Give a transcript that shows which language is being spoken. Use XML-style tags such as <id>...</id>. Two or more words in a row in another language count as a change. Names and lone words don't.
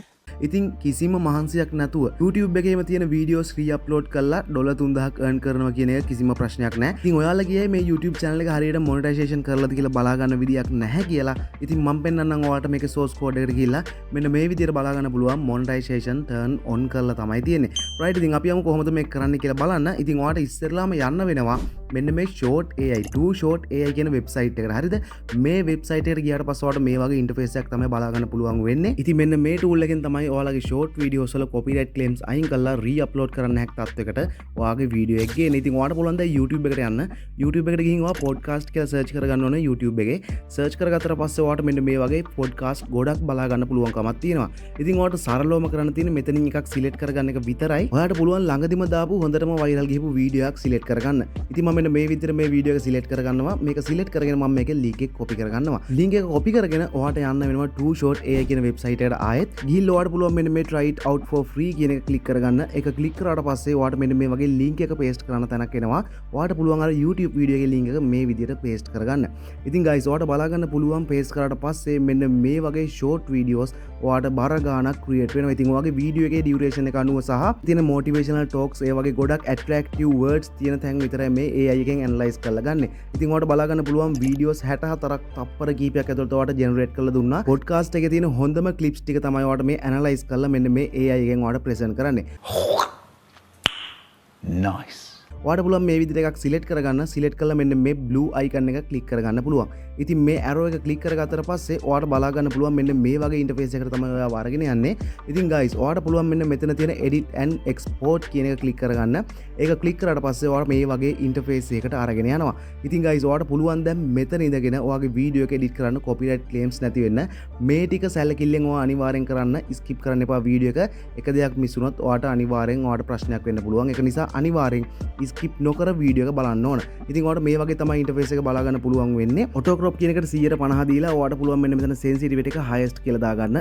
<si>ඉතින් කිසිම මහන්සියක් නැතුව YouTube එකේම තියෙන වීඩියෝස් re-upload කරලා ඩොලර් 3000ක් earn කරනවා කියන එක කිසිම ප්‍රශ්නයක් නැහැ. ඉතින් ඔයාලා ගියේ මේ</si> <en>YouTube channel</en> <si>එක හරියට monetization කරලාද කියලා බලා ගන්න විදියක් නැහැ කියලා. ඉතින් මම පෙන්නන්නම් ඔයාලට මේකේ</si> <en>source code</en> <si>එකට ගිහිල්ලා මෙන්න මේ විදියට බලා ගන්න පුළුවන්</si> <en>monetization turn on</en> <si>කරලා තමයි තියෙන්නේ. right ඉතින් අපි යමු කොහොමද මේක කරන්නේ කියලා බලන්න. ඉතින් ඔයාලට ඉස්සෙල්ලාම යන්න වෙනවා මෙන්න මේ short AI 2 short AI කියන website එකට. හරිද? මේ website එකට ගියාට පස්සේ ඔයාලට මේ වගේ interface එකක් තමයි බලා ගන්න පුළුවන් වෙන්නේ. ඉතින් මෙන්න මේ tool එකෙන් තමයි ඔයාලගේ</si> <en>short videos</en> <si>වල</si> <en>copyright claims</en> <si>අයින් කරලා re-upload කරන්න හැක් තත්වයකට ඔයාගේ වීඩියෝ එක ගේන්න. ඉතින් ඔයාලට පුළුවන් දැන් YouTube එකට යන්න. YouTube එකට ගිහින් ඔයා podcast කියලා search කරගන්න ඕනේ YouTube එකේ. search කරගත්තට පස්සේ ඔයාලට මෙන්න මේ වගේ podcast ගොඩක් බලා ගන්න පුළුවන්කමක් තියෙනවා. ඉතින් ඔයාලට සරලවම කරන්න තියෙන්නේ මෙතනින් එකක් select කරගන්න එක විතරයි. ඔයාලට පුළුවන් ළඟදිම දාපු හොඳටම viral ගිහපු වීඩියෝ එකක් select කරගන්න. ඉතින් මම මෙන්න මේ විදිහට මේ වීඩියෝ එක select කරගන්නවා. මේක select කරගෙන මම මේකේ link එක copy කරගන්නවා. link එක copy කරගෙන ඔයාලට යන්න වෙනවා 2 short AI කියන website එකට ආයෙත් ගිහිල්ලා ඔයාලට පුළුවන් මෙන්න මේ</si> <en>try it out for free</en> <si>කියන එක click කරගන්න. ඒක click කරාට පස්සේ ඔයාලට මෙන්න මේ වගේ link එක paste කරන්න තැනක් එනවා. ඔයාලට පුළුවන් අර YouTube වීඩියෝ එකේ link එක මේ විදිහට paste කරගන්න. ඉතින් guys ඔයාලට බලා ගන්න පුළුවන් paste කරාට පස්සේ මෙන්න මේ වගේ</si> <en>short videos</en> <si>ඔයාලට බර ගාණක් create වෙනවා. ඉතින් ඔයාගේ වීඩියෝ එකේ duration එක අනුව සහ තියෙන</si> <en>motivational talks</en> <si>ඒ වගේ ගොඩක්</si> <en>attractive words</en> <si>තියෙන තැන් විතරයි මේ AI එකෙන් analyze කරලා ගන්න. ඉතින් ඔයාලට බලා ගන්න පුළුවන් videos 64ක් තප්පර කීපයක් ඇතුළත ඔයාලට generate කරලා දුන්නා. podcast එකේ තියෙන හොඳම clips ටික තමයි ඔයාලට මේ analyze කරලා මෙන්න මේ AI එකෙන් ඔයාලට present කරන්නේ. Nice. ඔයාලට පුළුවන් මේ විදිහට එකක් select කරගන්න. select කරලා මෙන්න මේ</si> <en>blue icon</en> <si>එක click කරගන්න පුළුවන්. ඉතින් මේ arrow එක click කරගත්තට පස්සේ ඔයාලට බලා ගන්න පුළුවන් මෙන්න මේ වගේ interface එකකට තමයි ඔයාව අරගෙන යන්නේ. ඉතින් guys ඔයාලට පුළුවන් මෙන්න මෙතන තියෙන</si> <en>edit and export</en> <si>කියන එක click කරගන්න. ඒක click කරාට පස්සේ ඔයාලා මේ වගේ interface එකකට අරගෙන යනවා. ඉතින් guys ඔයාලට පුළුවන් දැන් මෙතන ඉඳගෙන ඔයාගේ වීඩියෝ එක edit කරන්න</si> <en>copyright claims</en> <si>නැති වෙන්න. මේ ටික සැලකිල්ලෙන් ඔයා අනිවාර්යෙන් කරන්න. skip කරන්න එපා වීඩියෝ එක. එක දෙයක් මිස් වුණොත් ඔයාලට අනිවාර්යෙන් ඔයාලට ප්‍රශ්නයක් වෙන්න පුළුවන්. ඒක නිසා අනිවාර්යෙන් skip නොකර වීඩියෝ එක බලන්න ඕන. ඉතින් ඔයාලට මේ වගේ තමයි interface එක බලා ගන්න පුළුවන් වෙන්නේ.</si> <en>auto crop</en> <si>කියන එකට 150 දීලා ඔයාලට පුළුවන් මෙන්න මෙතන sensitivity එක highest කියලා දාගන්න.</si>